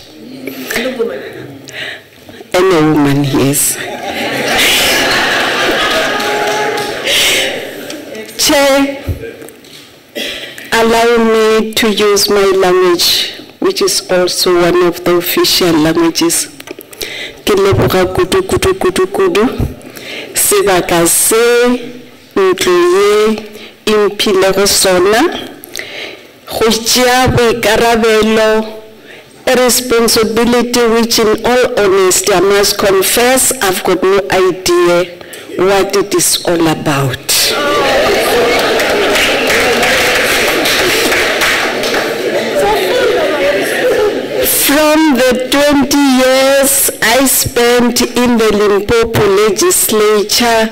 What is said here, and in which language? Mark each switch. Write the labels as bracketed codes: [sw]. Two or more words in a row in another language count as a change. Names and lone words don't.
[en] And a woman. And a woman, yes. Chair, allow me to use my language, which is also one of the official languages. [nso] Keleboga kudu kudu kudu kudu. Sebaka se ntloye impilego sona. Go tšea boikarabelo, [en] a responsibility which in all honesty I must confess I've got no idea what it is all about. From the 20 years I spent in the Limpopo legislature,